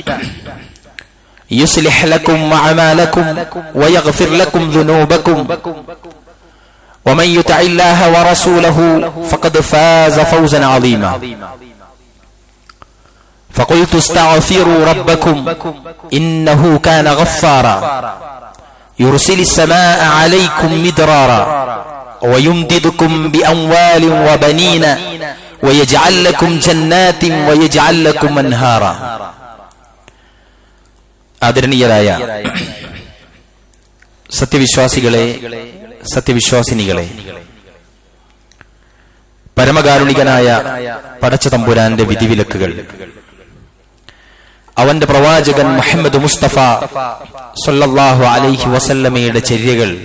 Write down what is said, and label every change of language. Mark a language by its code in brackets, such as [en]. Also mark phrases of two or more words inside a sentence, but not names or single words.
[ar] يصلح لكم أعمالكم ويغفر لكم ذنوبكم ومن يطع الله ورسوله فقد فاز فوزا عظيما فقلت استغفروا ربكم إنه كان غفارا يرسل السماء عليكم مدرارا ويمددكم بأموال وبنين ويجعل لكم جنات ويجعل لكم أنهارا [ml] ആദരണീയരായ സത്യവിശ്വാസികളെ, സത്യവിശ്വാസിനികളെ, പരമകാരുണികനായ പടച്ച തമ്പുരാന്റെ വിധിവിലക്കുകൾ, അവന്റെ പ്രവാചകൻ മുഹമ്മദ് മുസ്തഫ [ar] صلى الله عليه وسلم [ml] ചര്യകൾ